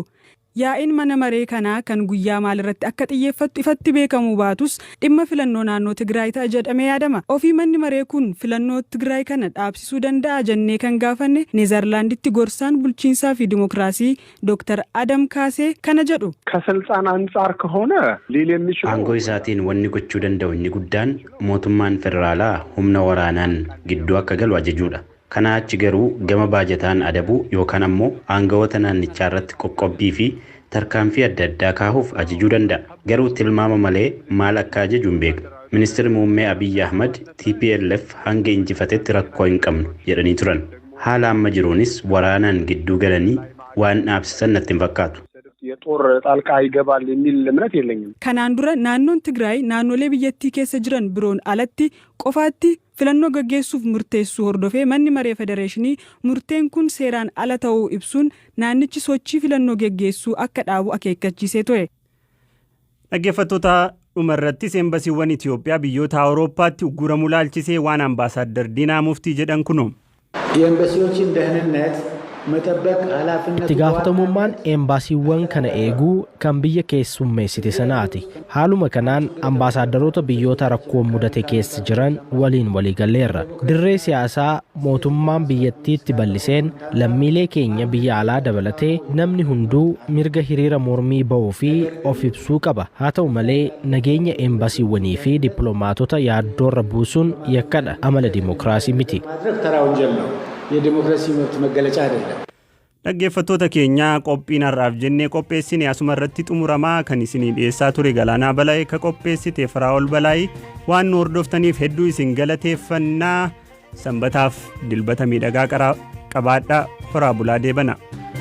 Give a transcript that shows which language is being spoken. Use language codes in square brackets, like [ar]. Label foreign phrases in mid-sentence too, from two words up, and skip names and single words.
[om] Yaa'iin mana maree kanaa kan guyyaa maalirratti akka xiyyeeffattu ifatti beekamuu baatus dhimma filannoo naannoo Tigraay ta'a jedhamee yaadama. Ofii manni maree kun filannoo Tigraay kana dhaabsisuu danda'a jennee kan gaafanne Neezerlaanditti gorsaan bulchiinsaa fi dimookiraasii Dr. Adam Kaasee kana jedhu. [am] ከስልጣን አንጻር ከሆነ ሊል የሚችለው [om] አንጎ isaatiin wanni gochuu danda'u inni guddaan mootummaan federaalaa humna waraanaan gidduu akka galu ajajuudha. Kana achi garuu gama baajataan adabuu yookaan ammoo aangawoota naannichaa irratti qoqqobbii fi tarkaanfii adda addaa kaahuuf ajajuu danda'a. Garuu tilmaama malee maal akka ajaju hin beeknu. Ministeerri muummee Abiyyi Ahmad TPLF hanga injifatetti rakkoo hin qabnu jedhanii turan. Haala amma jiruunis waraanaan gidduu galanii waan dhaabsisan natti hin fakkaatu. [am] የጦር ጣልቃ ይገባል የሚል እምነት የለኝም። [om] Kanaan dura naannoon Tigraay naannolee biyyattii keessa jiran biroon alatti qofaatti filannoo gaggeessuuf murteessuu hordofee manni maree federeeshinii murteen kun seeraan ala ta'uu ibsuun naannichi sochii filannoo gaggeessuu akka dhaabu akeekkachiisee ture. Dhaggeeffattoota dhumarrattis eembasiiwwan Itoophiyaa biyyoota Awurooppaatti ugguramu laalchisee waan ambaasaadder Diinaa Muftii jedhan kunuun. [am] የኤምባሲዎችን ደህንነት [om] itti gaafatamummaan eembaasiiwwan kana eeguu kan biyya keessummeessite sanaati. Haaluma kanaan ambaasaadarota biyyoota rakkoon mudate keessa jiran waliin waliigalleerra. Dirree siyaasaa mootummaan biyyattiitti bal'iseen lammiilee keenya biyya alaa dabalatee namni hunduu mirga hiriira mormii ba'uu fi of ibsuu qaba. Haa ta'u malee nageenya eembaasiiwwanii fi dippiloomaatota yaaddoorra buusuun yakkadha. Amala dimookiraasii miti. [am] የዲሞክራሲ መብት መገለጫ አይደለም። [om] Dhaggeeffattoota keenya qophiin har'aaf jennee qopheessine asuma irratti xumuramaa kan isinii dhiyeessaa ture Galaanaa Balaayee ka qopheessite Firaa'ol Balaayee waan nu hordoftaniif hedduu isin galateeffannaa sanbataaf dilbata miidhagaa qabaadhaa horaa bulaa deebana.